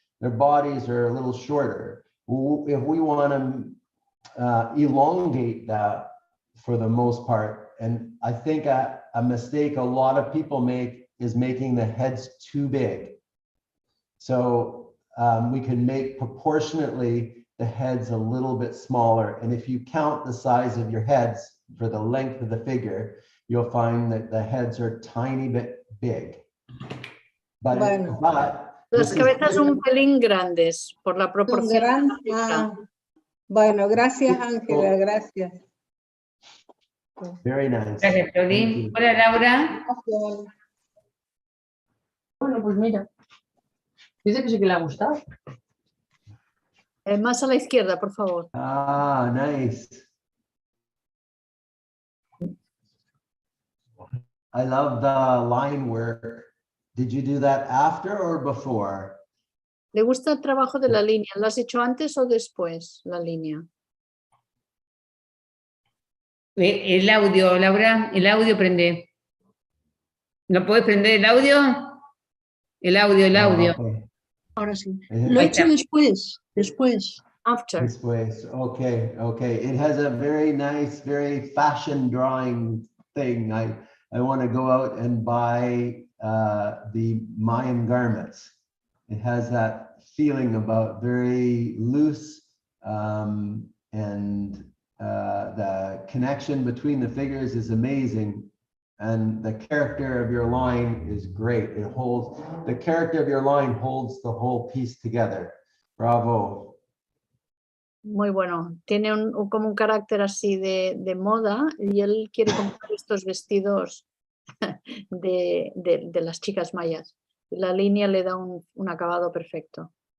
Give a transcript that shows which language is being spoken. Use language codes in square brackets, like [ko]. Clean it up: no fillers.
[en] Their bodies are a little shorter. If we want to elongate that for the most part, and I think a mistake a lot of people make is making the heads too big. So we can make proportionately the heads a little bit smaller. And if you count the size of your heads for the length of the figure, you'll find that the heads are tiny bit big. But, [es] Bueno. Las cabezas un pelín grandes por la proporción. Bueno, gracias Ángela, gracias. [en] Very nice. [es] Gracias, Toli. Hola, Laura. Gracias. Bueno, pues mira. Dice que sí que le ha gustado. Más a la izquierda, por favor. [en] Ah, nice. I love the line work. Did you do that after or before? [es] ¿Le gusta el trabajo de la línea? ¿Lo has hecho antes o después, la línea? El audio, Laura, el audio prende. ¿No puedes prender el audio? El audio. [en] Okay. [es] Ahora sí. Lo he hecho después. [en] After. [es] Después. Okay. [en] It has a very nice, very fashion drawing thing. I want to go out and buy the Mayan garments. It has that feeling about very loose, and the connection between the figures is amazing. And the character of your line is great. The character of your line holds the whole piece together. Bravo. [es] Muy bueno. Tiene como un carácter así de moda y él quiere comprar estos vestidos de las chicas mayas. La línea le da un acabado perfecto.